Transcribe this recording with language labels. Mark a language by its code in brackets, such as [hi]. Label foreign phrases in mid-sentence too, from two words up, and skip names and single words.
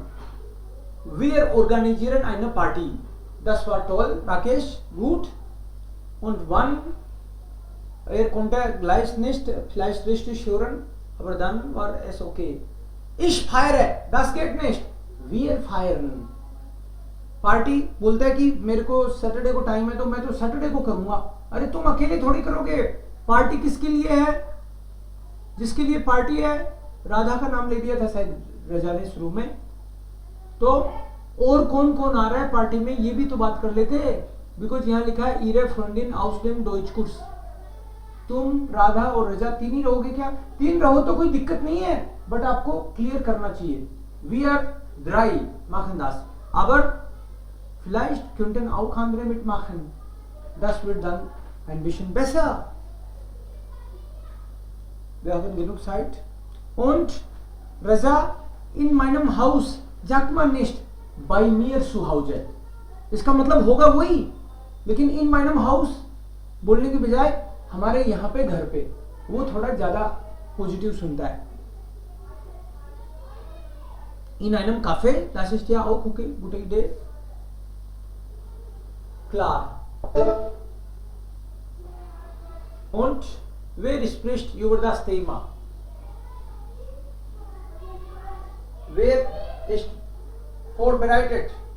[de] Wir organisieren eine Party. Das war toll, Rakesh, gut. Und wann? Konnte gleich nicht vielleicht richtig hören, aber dann war es okay. Ich feiere, das geht nicht. Wir feiern. [hi] पार्टी बोलता है कि मेरे को सैटरडे को टाइम है तो मैं तो सैटरडे को करूंगा। अरे तुम अकेले थोड़ी करोगे, पार्टी किसके लिए है? जिसके लिए पार्टी है, राधा का नाम ले दिया था शायद रजा ने शुरू में, तो और कौन कौन आ रहा है पार्टी में ये भी तो बात कर लेते हैं। बिकॉज यहाँ लिखा है [de] Ihre Freundin aus dem Deutschkurs, [hi] तुम राधा और रजा तीन ही रहोगे क्या? तीन रहो तो कोई दिक्कत नहीं है, बट आपको क्लियर करना चाहिए। [en] we are [de] ड्राई machen das, aber vielleicht könnten auch andere mitmachen. Das wird dann ein bisschen besser. Wir haben genug Zeit. Und Raza, in meinem Haus sagt man nicht bei mir zu Hause. [hi] इसका मतलब होगा वही, लेकिन [de] in meinem Haus [hi] बोलने के बजाय हमारे यहाँ पे घर पे, वो थोड़ा ज्यादा पॉजिटिव सुनता है। [de] In einem Café, das ist ja auch okay, gute Idee. Klar. Und wer spricht über das Thema? Wer ist vorbereitet?